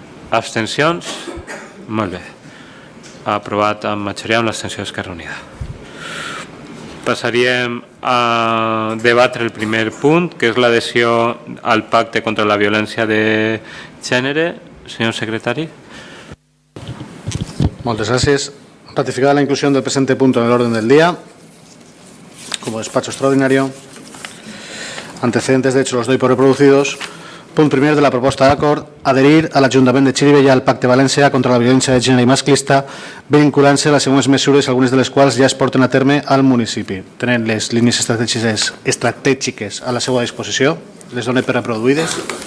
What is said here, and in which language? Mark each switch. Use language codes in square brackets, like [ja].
[ca] Abstencions? Molt bé. Aprovat amb majoria amb l'abstenció d'Esquerra Unida. Passaríem a debatre el primer punt, que és l'adhesió al pacte contra la violència de gènere. Senyor secretari. [es] Muchas gracias. Ratificada la inclusión del presente punto en el orden del día, como despacho extraordinario. Antecedentes, de hecho, los doy por reproducidos. [ca] Punt primer de la proposta d'acord, adherir a l'Ajuntament de Xirivella al Pacte València contra la violència de gènere i masclista, vinculant-se a les següents mesures, algunes de les quals ja es porten a terme al municipi. Tenen les línies estratègiques a la seva disposició, les dono per reproduïdes.